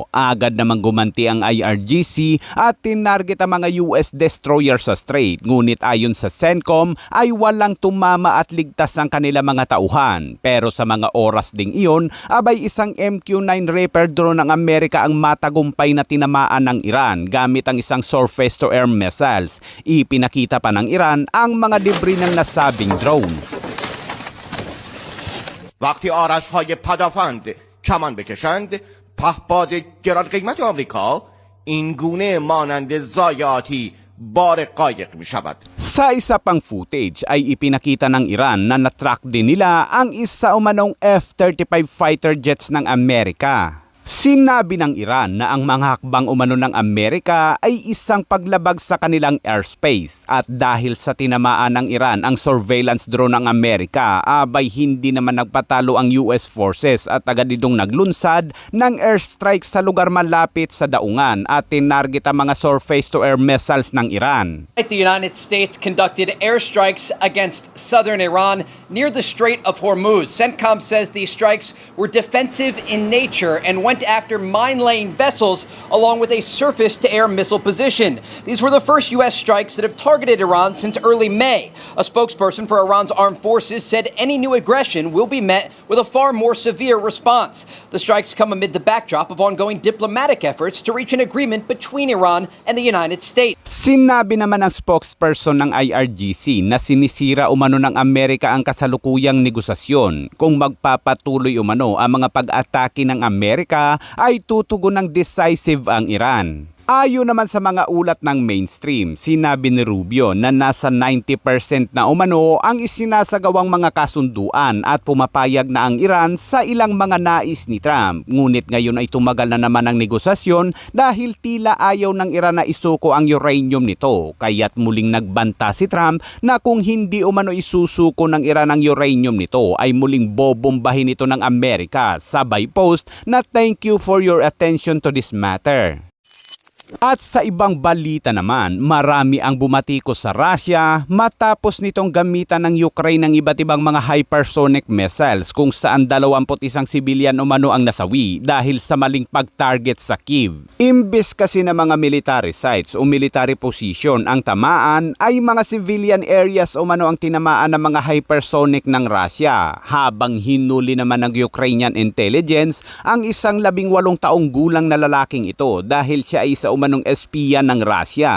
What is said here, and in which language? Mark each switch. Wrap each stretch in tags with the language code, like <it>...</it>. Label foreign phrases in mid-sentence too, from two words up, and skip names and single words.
<tl>Agad namang gumanti ang IRGC at tinarget ang mga</tl> <en>US destroyer</en> <tl>sa strait, ngunit ayon sa CENTCOM ay walang tumama at ligtas ang kanila mga tauhan. Pero sa mga oras ding iyon, abay isang MQ-9 Reaper drone ng Amerika ang matagumpay na tinamaan ng Iran gamit ang isang</tl> <en>surface-to-air missiles.</en> <tl>Ipinakita pa ng Iran ang mga debris ng nasabing drone.</tl> <fa>وقتی آرش‌های پدافند کمان بکشند، پهپاد گران قیمت آمریکا این گونه مانند ضایعاتی بار قایق می شود.</fa> <tl>Sa isa pang footage ay ipinakita ng Iran na natrack din nila ang isa umanong F-35</tl> <en>fighter jets</en> <tl>ng Amerika. Sinabi ng Iran na ang mga hakbang umano ng Amerika ay isang paglabag sa kanilang airspace, at dahil sa tinamaan ng Iran ang</tl> <en>surveillance drone</en> <tl>ng Amerika, abay hindi naman nagpatalo ang</tl> <en>US forces</en> <tl>at agad itong naglunsad ng airstrike sa lugar malapit sa daungan at tinarget ang mga</tl> <en>surface-to-air missiles</en> <tl>ng Iran.</tl> <en>The United States conducted airstrikes against southern Iran near the Strait of Hormuz. CENTCOM says these strikes were defensive in nature and went after mine-laying vessels along with a surface-to-air missile position. These were the first U.S. strikes that have targeted Iran since early May. A spokesperson for Iran's armed forces said any new aggression will be met with a far more severe response. The strikes come amid the backdrop of ongoing diplomatic efforts to reach an agreement between Iran and the United States.</en> <tl>Sinabi naman ng spokesperson ng IRGC na sinisira umano ng Amerika ang kasalukuyang negosasyon kung magpapatuloy umano ang mga pag-atake ng Amerika ay tutugon ng decisive ang Iran. Ayon naman sa mga ulat ng mainstream, sinabi ni Rubio na nasa 90% na umano ang isinasagawang mga kasunduan at pumapayag na ang Iran sa ilang mga nais ni Trump. Ngunit ngayon ay tumagal na naman ang negosasyon dahil tila ayaw ng Iran na isuko ang uranium nito. Kaya't muling nagbanta si Trump na kung hindi umano isusuko ng Iran ang uranium nito ay muling bobombahin ito ng Amerika. Sabay post na</tl> <en>thank you for your attention to this matter.</en> <tl>At sa ibang balita naman, marami ang bumatikos sa Russia matapos nitong gamitan ng Ukraine ng iba't ibang mga</tl> <en>hypersonic missiles,</en> <tl>kung saan 21 sibilyan umano ang nasawi dahil sa maling pag-target sa Kyiv. Imbes kasi na mga</tl> <en>military sites</en> <tl>o</tl> <en>military position</en> <tl>ang tamaan, ay mga</tl> <en>civilian areas</en> <tl>umano ang tinamaan ng mga hypersonic ng Russia, habang hinuli naman ng</tl> <en>Ukrainian intelligence</en> <tl>ang isang 18 taong gulang na lalaking ito dahil siya ay sa umanong espiya ng Russia.</tl>